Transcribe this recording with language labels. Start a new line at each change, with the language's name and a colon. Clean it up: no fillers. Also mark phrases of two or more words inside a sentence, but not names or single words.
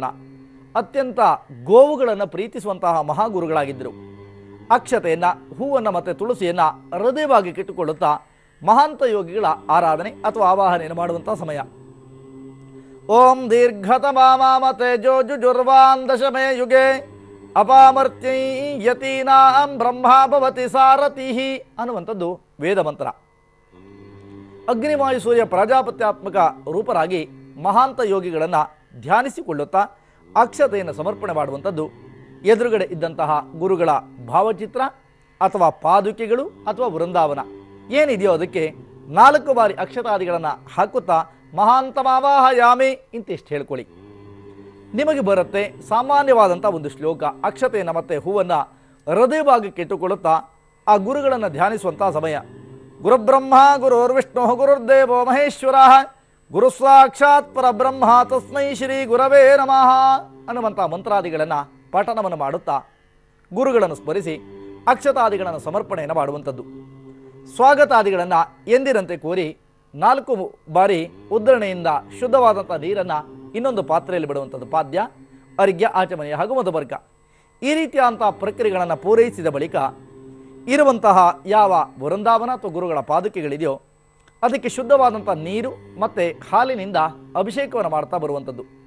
Kannada: ಅತ್ಯಂತ ಗೋವುಗಳನ್ನು ಪ್ರೀತಿಸುವಂತಹ ಮಹಾಗುರುಗಳಾಗಿದ್ದರು. ಅಕ್ಷತೆಯನ್ನು, ಹೂವನ್ನು ಮತ್ತು ತುಳಸಿಯನ್ನು ಹೃದಯವಾಗಿ ಕಿಟ್ಟುಕೊಳ್ಳುತ್ತಾ ಮಹಾಂತ ಯೋಗಿಗಳ ಆರಾಧನೆ ಅಥವಾ ಆವಾಹನೆಯನ್ನು ಮಾಡುವಂತಹ ಸಮಯ.
Sanskrit: ಓಂ ದೀರ್ಘತಮಾಮತೆ ಜೋಜುರ್ವಾನ್ ದಶಮೇ ಯುಗೆ ಅಪಾಮರ್ತ್ಯೈ ಯತೀನಾಂ ಬ್ರಹ್ಮ ಭವತಿ ಸಾರಥಿ
Kannada: ಅನ್ನುವಂಥದ್ದು ವೇದ ಮಂತ್ರ. ಅಗ್ನಿವಾಯು ಸೂರ್ಯ ಪ್ರಜಾಪತ್ಯಾತ್ಮಕ ರೂಪರಾಗಿ ಮಹಾಂತ ಯೋಗಿಗಳನ್ನು ಧ್ಯಾನಿಸಿಕೊಳ್ಳುತ್ತಾ ಅಕ್ಷತೆಯನ್ನು ಸಮರ್ಪಣೆ ಮಾಡುವಂಥದ್ದು. ಎದುರುಗಡೆ ಇದ್ದಂತಹ ಗುರುಗಳ ಭಾವಚಿತ್ರ ಅಥವಾ ಪಾದುಕೆಗಳು ಅಥವಾ ವೃಂದಾವನ ಏನಿದೆಯೋ ಅದಕ್ಕೆ 4 ಬಾರಿ ಅಕ್ಷತಾದಿಗಳನ್ನು ಹಾಕುತ್ತಾ ಮಹಾಂತಮಾವಾಹಯಾಮಿ ಇಂತಿಷ್ಟು ಹೇಳ್ಕೊಳ್ಳಿ. ನಿಮಗೆ ಬರುತ್ತೆ ಸಾಮಾನ್ಯವಾದಂಥ ಒಂದು ಶ್ಲೋಕ. ಅಕ್ಷತೆಯನ್ನು ಮತ್ತು ಹೂವನ್ನು ಹೃದಯ ಭಾಗಕ್ಕೆ ಇಟ್ಟುಕೊಳ್ಳುತ್ತಾ ಆ ಗುರುಗಳನ್ನು ಧ್ಯಾನಿಸುವಂಥ ಸಮಯ.
Sanskrit: ಗುರುಬ್ರಹ್ಮ ಗುರುರ್ವಿಷ್ಣು ಗುರುರ್ದೇವೋ ಮಹೇಶ್ವರ ಗುರು ಸಾಕ್ಷಾತ್ ಪರಬ್ರಹ್ಮ ತಸ್ಮೈ ಶ್ರೀ ಗುರವೇ ನಮಃ
Kannada: ಅನ್ನುವಂಥ ಮಂತ್ರಾದಿಗಳನ್ನು ಪಠಣವನ್ನು ಮಾಡುತ್ತಾ ಗುರುಗಳನ್ನು ಸ್ಮರಿಸಿ ಅಕ್ಷತಾದಿಗಳನ್ನು ಸಮರ್ಪಣೆಯನ್ನು ಮಾಡುವಂಥದ್ದು. ಸ್ವಾಗತಾದಿಗಳನ್ನು ಎಂದಿನಂತೆ ಕೋರಿ 4 ಬಾರಿ ಉದ್ಧರಣೆಯಿಂದ ಶುದ್ಧವಾದಂಥ ನೀರನ್ನು ಇನ್ನೊಂದು ಪಾತ್ರೆಯಲ್ಲಿ ಬಿಡುವಂಥದ್ದು. ಪಾದ್ಯ, ಅರ್ಘ್ಯ, ಆಚಮನೆಯ ಹಾಗೂ ಮಧುಬರ್ಗ ಈ ರೀತಿಯಾದಂಥ ಪ್ರಕ್ರಿಯೆಗಳನ್ನು ಪೂರೈಸಿದ ಬಳಿಕ ಇರುವಂತಹ ಯಾವ ವೃಂದಾವನ ಅಥವಾ ಗುರುಗಳ ಪಾದುಕೆಗಳಿದೆಯೋ ಅದಕ್ಕೆ ಶುದ್ಧವಾದಂಥ ನೀರು ಮತ್ತು ಹಾಲಿನಿಂದ ಅಭಿಷೇಕವನ್ನು ಮಾಡ್ತಾ ಬರುವಂಥದ್ದು.